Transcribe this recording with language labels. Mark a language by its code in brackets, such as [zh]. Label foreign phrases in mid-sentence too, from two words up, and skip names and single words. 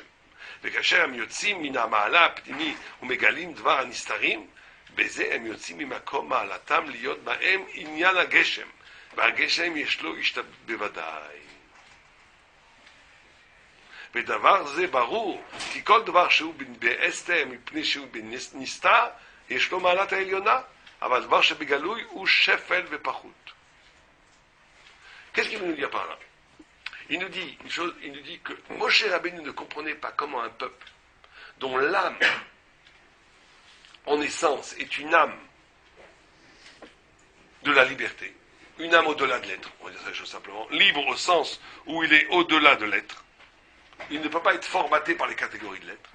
[he] וכאשר הם יוצאים מן המעלה הפנימי ומגלים דבר הנסתרים, בזה הם יוצאים ממקום מעלתם להיות בהם עניין הגשם, והגשם יש לו השתבט בוודאי. ודבר זה ברור, כי כל דבר שהוא באסתר מפני שהוא בנסתר, יש לו מעלת העליונה, אבל דבר שבגלוי הוא שפל ופחות. [fr] Qu'est-ce qu'il veut nous dire par là? Il nous dit une chose, il nous dit que Moshe Rabbeinu ne comprenait pas comment un peuple dont l'âme en essence est une âme de la liberté, une âme au-delà de l'être, on va dire ça les choses simplement, libre au sens où il est au-delà de l'être, il ne peut pas être formaté par les catégories de l'être.